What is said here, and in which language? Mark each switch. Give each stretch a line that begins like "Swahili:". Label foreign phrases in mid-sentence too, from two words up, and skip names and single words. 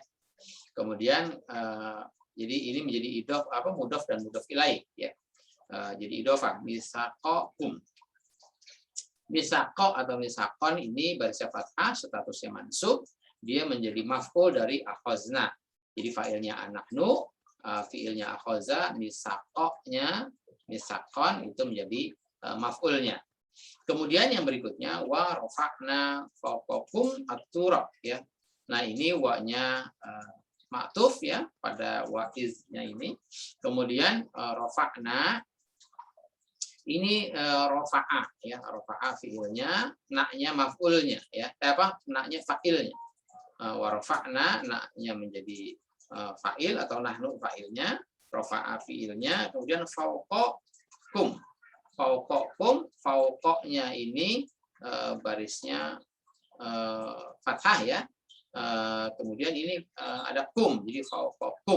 Indonesian: Kemudian jadi ini menjadi mudhof dan
Arabic: مضاف إليه
Indonesian: ya. Jadi
Arabic: إضافة ميثاقكم.
Indonesian: Misako atau misakon ini barisnya fathah, statusnya mansub, dia menjadi maf'ul dari akhazna. Jadi fa'ilnya anahnu, fi'ilnya akhaza, misakoknya, misakon itu menjadi maf'ulnya. Kemudian yang berikutnya
Arabic: ورفعنا فوقكم التراب
Indonesian: ya. Nah, ini wa-nya ma'tuf ya pada wa-iznya ini. Kemudian rafa'na ini rafa'ah ya, rafa'ah fi'ilnya, na-nya maf'ulnya ya. Na-nya fa'ilnya.
Arabic: ورفعنا
Indonesian: na-nya menjadi fa'il atau nahnu fa'ilnya, rafa'ah fi'ilnya, kemudian fawqakum. Fawqakum, fawqanya ini barisnya fathah ya. Kemudian ini ada kum, jadi fawqakum.